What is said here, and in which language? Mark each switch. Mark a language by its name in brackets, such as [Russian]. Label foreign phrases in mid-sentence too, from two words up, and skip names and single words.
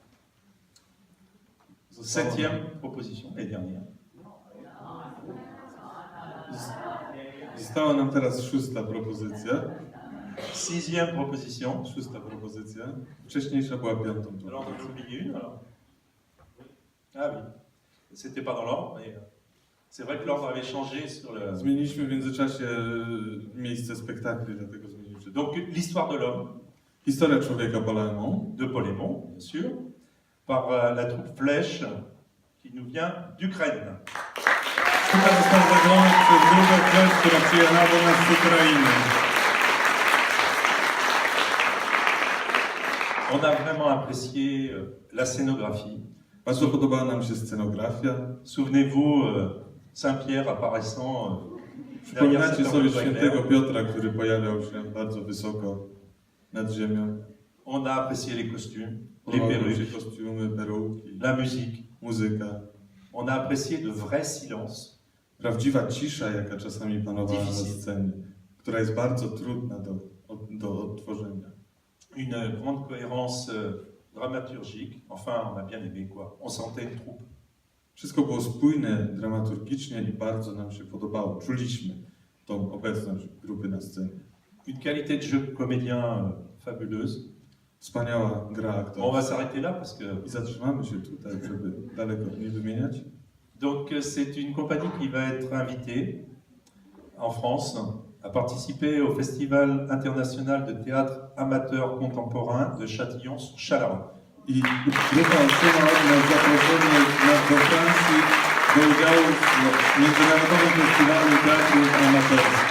[French] Septième proposition et dernière. [Polish] Została nam teraz szósta propozycja. [French] Sixième proposition. [Polish] 6. propozycja. Wcześniejsza była 5. [French] Alors, on en a [Polish] propozycją. [French] oublié une, alors. Ah oui, c'était pas dans l'ordre, mais c'est vrai que l'ordre avait changé sur le... [Polish] Zmieniliśmy w międzyczasie miejsce spektakli, dlatego zmieniliśmy. [French] Donc, l'histoire de l'homme, [Polish] Historia człowieka Palermo, [French] de Paul Aymon, bien sûr, par la troupe Flèche, qui nous vient d'Ukraine. [Polish] sztuka została zagrana przez grupę Flash, która przyjechała do nas z Ukrainy. [French] On a vraiment apprécié la scénographie. [Polish] Bardzo podobała nam się scenografia. [French] Souvenez-vous, Saint-Pierre apparaissant derrière [Polish] Przypominacie [French] cette [Polish] sobie [French] arbre [Polish] świętego [French] clair. [Polish] Piotra, który pojawiał się bardzo wysoko nad ziemią. [French] On a apprécié les costumes, les [Polish] Podobały nam się [French] perruques, [Polish] kostiumy, peruki, [French] la musique. [Polish] muzyka. [French] On a apprécié de vrais silences. [Polish] Prawdziwa cisza, jaka czasami panowała na [French] Difficile. [Polish] scenie, która jest bardzo trudna do odtworzenia. [French] Une grande cohérence dramaturgique. Enfin, on a bien aimé quoi. On sentait une troupe. [Polish] Wszystko było spójne dramaturgicznie i bardzo nam się podobało. Czuliśmy tą obecność grupy na scenie. [French] Une qualité de jeu comédien fabuleuse. [Polish] Wspaniała gra [French] On [Polish] aktorska. [French] va s'arrêter là parce que [Polish] I zatrzymamy się tutaj, żeby daleko nie wymieniać. [French] donc c'est une compagnie qui va être invitée en France à participer au Festival international de théâtre amateur contemporain de Châtillon-sur-Chalaronne. [Polish] I grupa otrzymała od nas zaproszenie do Francji do udziału w Międzynarodowym Festiwalu Teatru Amatorskiego.